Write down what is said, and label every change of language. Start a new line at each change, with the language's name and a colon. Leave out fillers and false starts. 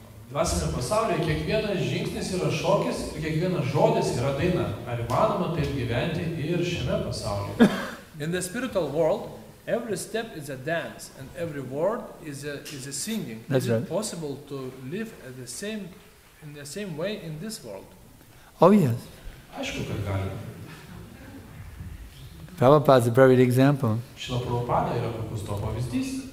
Lithuanian: Dvasinėme pasaulyje kiekvienas žingsnis yra šokis ir kiekvienas žodis yra daina. Ar įmanoma taip gyventi ir šiame pasaulyje?
English: In the spiritual world, every step is a dance and every word is a singing. That's is right. it possible to live in the same way in this world? Oh yes.
Lithuanian: Aišku, kad galima.
English: Prabhupada is a perfect example.
Lithuanian: Šila Prabhupada yra puikus to pavyzdys.